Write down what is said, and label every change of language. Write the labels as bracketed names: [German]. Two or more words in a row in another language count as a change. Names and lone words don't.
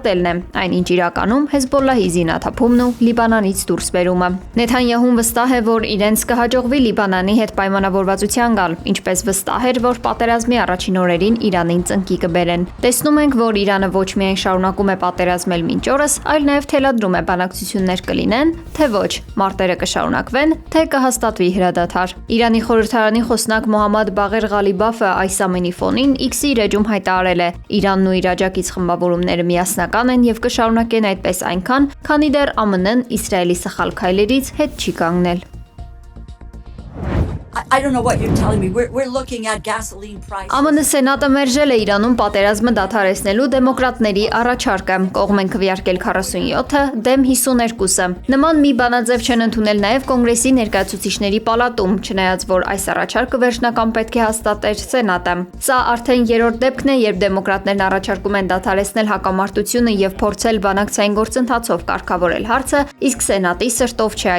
[Armenian] է, այնինչ իրականում Հեզբոլլահի զինաթափումն ու Լիբանանից դուրսբերումը։ Նեթանյահուն վստահ է, որ իրենց կհաջողվի Լիբանանի հետ պայմանավորվածության գալ, ինչպես վստահ էր, որ պատերազմի առաջին օրերին Իրանին ծնկի կբերեն։ Տեսնում ենք, որ Իրանը ոչ միայն շարունակում է պատերազմել մինչ օրս, այլ նաև թելադրում է բանակցություններ կլինեն, թե ոչ, մարտերը կշարունակվեն, թե կհաստատվի հրադադար։ Իրանի խորհրդարանի խոսնակ Մոհամմադ Բաղեր Ղալիբաֆը այս ամենի ֆոնին X-ի իր էջում հայտարարել է. Իրանն ու իր աջակից խմբավորումները միասնական են եւ կշարունակեն այդպես այնքան, քանի դեռ ԱՄՆ-ն Իսրայելի սխալ քայլերից հետ չի կանգնել։ [English] I don't know what you're telling me. We're looking at gasoline prices. [Armenian] ԱՄՆ Սենատը մերժել է Իրանում պատերազմը դադարեցնելու դեմոկրատների առաջարկը։ Կողմ են քվեարկել 47-ը, դեմ 52-ը։ Նման մի բանաձև չեն ընդունել նաև Կոնգրեսի ներկայացուցիչների պալատում, չնայած որ այս առաջարկը վերջնական պետք է հաստատեր Սենատը։ Սա արդեն երրորդ դեպքն է, երբ դեմոկրատներն առաջարկում են դադարեցնել հակամարտությունը եւ փորձել բանակցային գործընթացով կարգավորել հարցը, իսկ Սենատի սրտով չէ